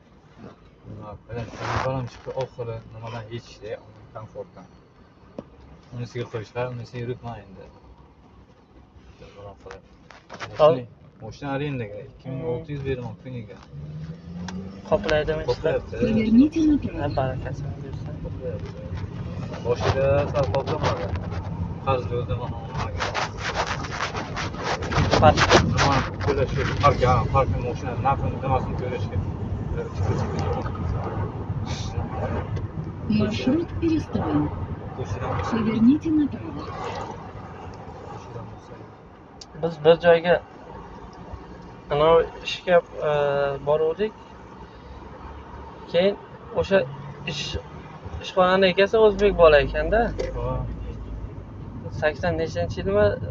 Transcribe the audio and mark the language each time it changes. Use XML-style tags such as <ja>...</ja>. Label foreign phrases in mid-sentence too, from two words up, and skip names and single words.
<uz>Balam chiqdi oxiri nimadan yetishdi, komfortdan. Unisiga qo'yishlar, unisiga yuribman endi. Mashina arendaga 2600 beraman kuniga. Qoplaydimi ishlar?</uz> <ru>Поверните направо.</ru> <uz>Barakasini bersin. Boshida sal qoplamadi. Qarzli o'zim olmagan. Nima to'lashga, parking mashina narxini nimasini to'lashga.</uz> <ru>Маршрут перестроен. Поверните направо.</ru> <uz>Biz bir joyga anavi ishga boruvdik. Keyin o'sha ishxonani egasi o'zbek bola ekanda. 80 nechanchi yilmi?</uz>